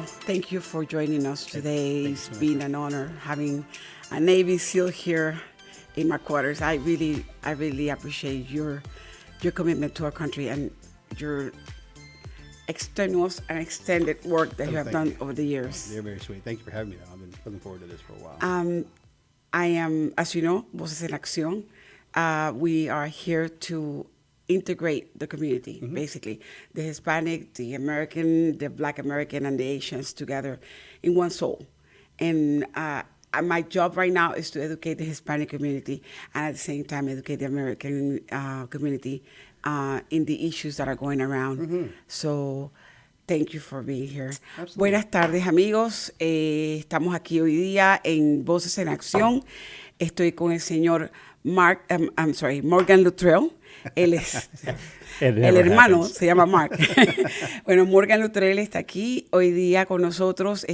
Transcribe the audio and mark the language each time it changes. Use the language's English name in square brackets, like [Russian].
[English] Thank you for joining us today. It's been an honor having a Navy SEAL here in my quarters. I really appreciate your commitment to our country and your extenuous and extended work that you have done over the years. You're very sweet. Thank you for having me. I've been looking forward to this for a while. I am, as you know, Voces En Acción. We are here to integrate the community, basically. The Hispanic, the American, the Black American, and the Asians together in one soul. And my job right now is to educate the Hispanic community and at the same time educate the American community in the issues that are going around. So thank you for being here. Absolutely. [Spanish] Buenas tardes, amigos. Estamos aquí hoy día en Voces en Acción. Estoy con el señor Morgan Luttrell. Él es el hermano, se llama Mark. Bueno, Morgan Luttrell está aquí hoy día con nosotros.